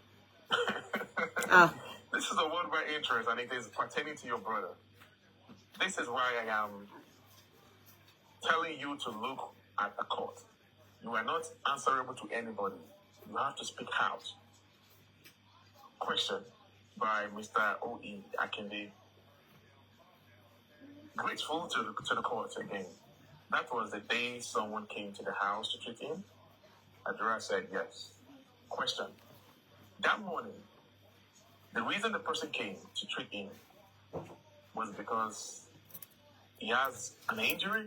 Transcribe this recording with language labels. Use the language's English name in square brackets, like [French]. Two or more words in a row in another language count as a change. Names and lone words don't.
[English] This is the worldwide interest, and it is pertaining to your brother. This is why I am telling you to look at the court. You are not answerable to anybody. You have to speak out. Question by Mr. O.E. Akinde. Grateful to the court again. That was the day someone came to the house to treat him? Adura said yes. Question. That morning, the reason the person came to treat him was because he has an injury?